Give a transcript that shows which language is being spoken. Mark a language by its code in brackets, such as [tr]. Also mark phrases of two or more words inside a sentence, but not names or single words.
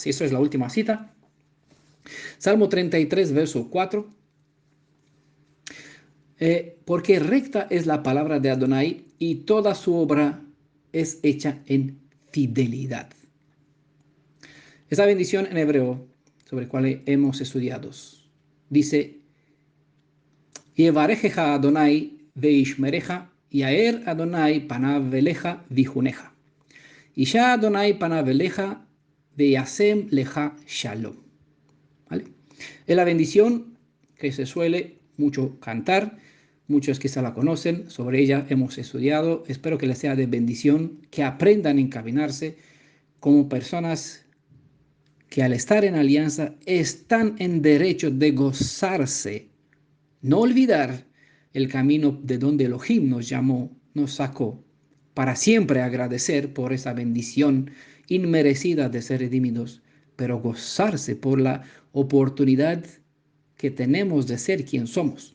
[es] Y eso es la última cita. Salmo 33, verso 4. Porque recta es la palabra de Adonai y toda su obra es hecha en fidelidad. Esta bendición en hebreo, sobre la cual hemos estudiado, dice, [he] יברכך אדוני וישמרך יאר אדוני פניו אליך ויחנך. ישא אדוני פניו אליך וישם לך שלום. [es] ¿Vale? Es la bendición que se suele mucho cantar, muchos quizá la conocen, sobre ella hemos estudiado, espero que les sea de bendición, que aprendan a encaminarse como personas que al estar en alianza están en derecho de gozarse, no olvidar el camino de donde Elohim nos llamó, nos sacó, para siempre agradecer por esa bendición inmerecida de ser redimidos, pero gozarse por la oportunidad que tenemos de ser quien somos.